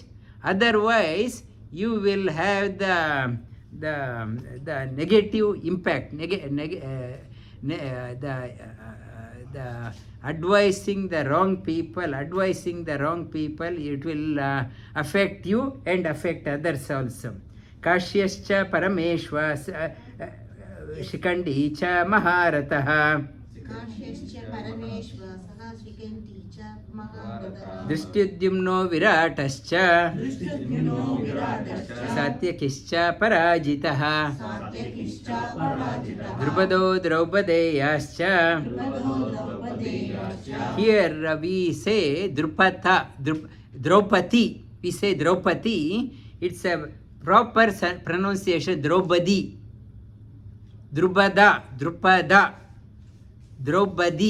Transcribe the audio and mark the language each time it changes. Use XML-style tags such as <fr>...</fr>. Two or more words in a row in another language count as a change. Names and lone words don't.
<en>Otherwise, you will have the negative impact, the advising the wrong people, it will affect you and affect others also.</en> <sa>ಕಾಶ್ಯಶ್ಚ ಪರಮೇಶ್ವರ ಶಿಖಂಡಿ ಚ ಮಹಾರಥಃ ದೃಷ್ಟ್ಯುದ್ಯುಮ್ನೋ ವಿರಾಟಶ್ಚ ಸಾತ್ಯಕಿಶ್ಚ ಪರಾಜಿತಃ ದ್ರುಪದೋ ದ್ರೌಪದೇಯಾಶ್ಚ.</sa> <en>Here we say Draupadi. We say Draupadi. It's a proper pronunciation. Draupadi. Drupada. Draupadi.</en>